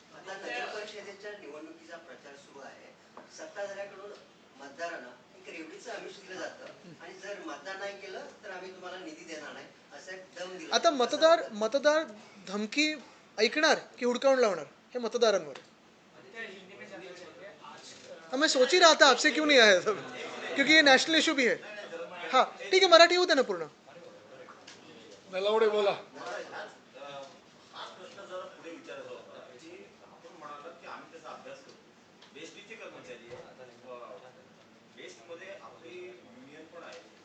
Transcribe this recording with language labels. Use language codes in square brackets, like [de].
[mr] आता नगर परिषदेच्या निवडणुकीचा प्रचार सुरू आहे. सत्ताधाऱ्याकडून मतदारांना एक रेवडीचं आमिष दिलं जातं आणि जर मतदान नाही केलं तर आम्ही तुम्हाला निधी देणार नाही असा एक दम दिला. आता मतदार धमकी ऐकणार की हुडकावून लावणार हे मतदारांवर आहे. [hi] मैं सोच ही रहा था आपसे क्यों नहीं आया सब, क्योंकि ये नेशनल इशू भी है. [mr] हाँ ठीक आहे, मराठी होते ना पूर्ण. नलावडे बोला. हा प्रश्न जरा पुढे विचारायचा होता की आपण म्हणालात की आम्ही त्याचा अभ्यास करतो. बेस्टीचे कर्मचारी बेस्टमध्ये आपली युनियन पण आहे.